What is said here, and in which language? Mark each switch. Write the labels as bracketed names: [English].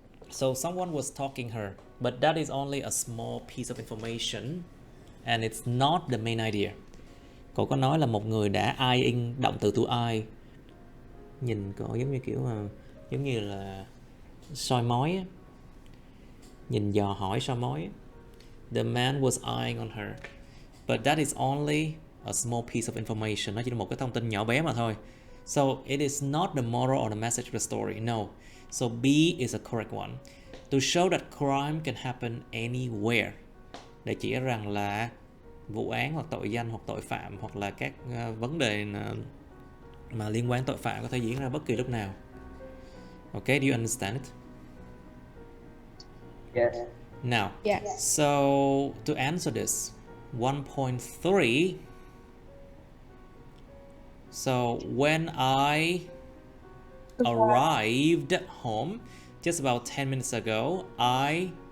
[English] So someone was talking her, but that is only a small piece of information and it's not the main idea. [Vietnamese] Cô có nói là một người đã eyeing, động từ to eye. Nhìn cô giống như kiểu giống như là soi mói á. Nhìn dò hỏi soi mói. [English] The man was eyeing on her, but that is only a small piece of information. [Vietnamese] Nó chỉ là một cái thông tin nhỏ bé mà thôi. [English] So it is not the moral or the message of the story. No. So B is a correct one. To show that crime can happen anywhere. [Vietnamese] Để chỉ rằng là vụ án hoặc tội danh hoặc tội phạm hoặc là các vấn đề mà liên quan tội phạm có thể diễn ra bất kỳ lúc nào. [English] Okay, do you understand it? Yes. Now, Yes. so to answer this, 1.3. So when I arrived home just about 10 minutes ago, I